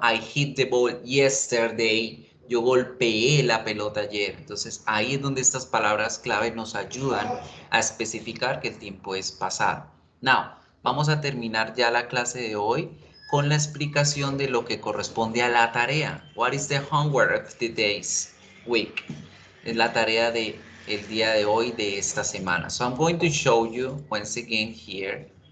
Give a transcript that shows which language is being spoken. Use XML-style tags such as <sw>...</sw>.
<en>I hit the ball yesterday,</en> <es>yo golpeé la pelota ayer. Entonces ahí es donde estas palabras clave nos ayudan a especificar que el tiempo es pasado. Now, vamos a terminar ya la clase de hoy con la explicación de lo que corresponde a la tarea.</es> <en>What is the homework of today's week?</en> <es>Es la tarea de el día de hoy, de esta semana.</es> <en>So I'm going to show you once again here.</en>